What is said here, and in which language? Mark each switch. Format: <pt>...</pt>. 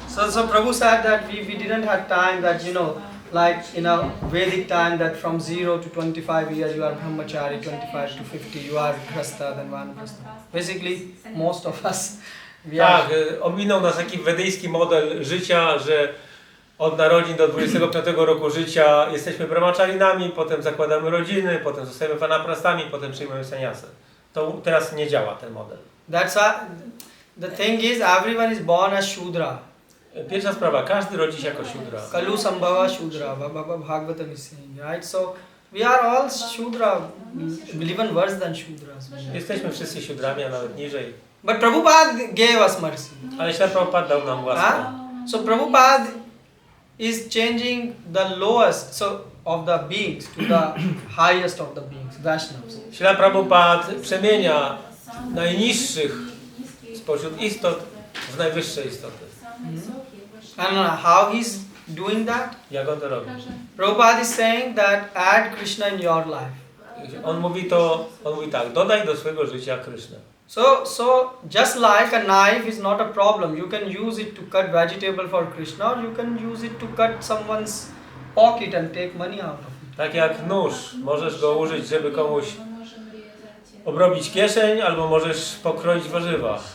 <en>So Prabhu said that we didn't have time that, like in a Vedic time that from 0 to 25 years you are brahmachari, 25 to 50 you are grasta, then vanaprastha. Basically, most of us, we</en> <pl>Tak,</pl> <en>are...</en> <pl>ominął nas taki wedyjski model życia, że od narodzin do 25 roku życia jesteśmy brahmacharinami, potem zakładamy rodziny, potem zostajemy vanaprastami, potem przyjmujemy sannyasę. To teraz nie działa ten model.</pl> <en>That's why the thing is, everyone is born as Shudra.</en> <pl>Pierwsza sprawa, każdy rodzi się jako Shudra.</pl> <en>Kalu Sambhava Shudra, Baba Bhagavatam is saying, right? So we are all Shudra, even worse than Shudras.</en> <pl>Jesteśmy wszyscy Shudrami, a nawet niżej.</pl> <en>But Prabhupada gave us mercy.</en> <pl>Ale Śla Prabhupada dał nam łaskę.</pl> <en>So Prabhupada is changing the lowest of the beings to the highest of the beings, Vaishnavas.</en> <pl>Śla Prabhupada przemienia najniższych spośród istot w najwyższe istoty.</pl> <en>And how he's doing that?</en> <pl>Jak on to robi?</pl> <en>Prabhupada is saying that add Krishna in your life.</en> <pl>On mówi tak, dodaj do swojego życia Krysznę.</pl> <en>So just like a knife is not a problem, you can use it to cut vegetable for Krishna, or you can use it to cut someone's pocket and take money out of it.</en> <pl>Tak jak nóż, możesz go użyć, żeby komuś obrobić kieszeń, albo możesz pokroić warzywa.</pl>